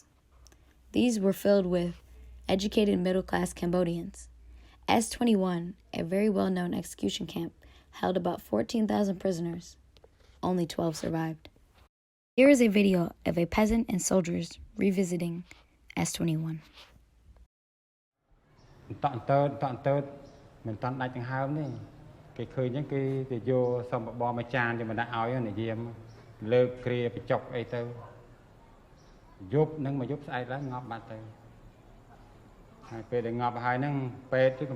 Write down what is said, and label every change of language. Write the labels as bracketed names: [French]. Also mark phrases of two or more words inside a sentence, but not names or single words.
[English] These were filled with educated middle class Cambodians. S21, a very well-known execution camp, held about 14,000 prisoners. Only 12 survived. Here is a video of a peasant and soldiers revisiting S21. [Khmer] មិនតាន់ដាច់ដង្ហើមទេគេឃើញអញ្ចឹងគេទៅយកសំបបរមួយចានយកមកដាក់ឲ្យនិយាមលើកគ្រាបញ្ចុកអីទៅយប់នឹងមកយប់ស្អែកឡើងងាប់បាត់ទៅហើយពេលដែលងាប់ហើយហ្នឹងពេទ្យគឺកំ